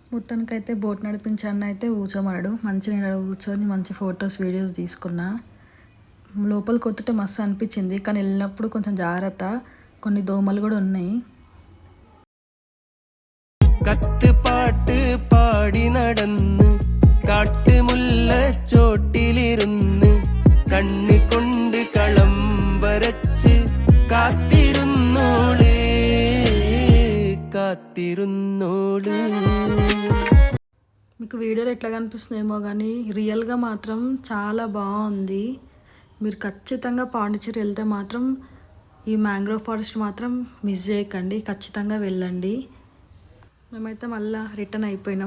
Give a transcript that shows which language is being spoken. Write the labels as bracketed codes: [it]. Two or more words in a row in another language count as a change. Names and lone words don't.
[te] మొత్తానికైతే బోట్ నడిపించాను అయితే కూర్చోమన్నాడు. మంచి నేను కూర్చొని మంచి ఫొటోస్ వీడియోస్ తీసుకున్నా. లోపలికి వస్తుంటే మస్తు అనిపించింది, కానీ వెళ్ళినప్పుడు కొంచెం జాగ్రత్త, కొన్ని దోమలు కూడా ఉన్నాయి. [ml] കത്ത് പാട്ട് പാടി നടന്ന് കാട്ടുമുല്ലച്ചോട്ടിലിരുന്ന് കണ്ണു കൊണ്ട് കളം വരച്ച് കാത്തിരുന്നോള് കാത്തിരുന്നോള്. [te] మీకు వీడియోలో ఎట్లా కనిపిస్తుందేమో కానీ రియల్గా మాత్రం చాలా బాగుంది. మీరు ఖచ్చితంగా పాండిచ్చేరి వెళ్తే మాత్రం ఈ [en] mangrove forest [te] మాత్రం మిస్ చేయకండి, ఖచ్చితంగా వెళ్ళండి. మేమైతే మళ్ళీ రిటర్న్ అయిపోయినాం.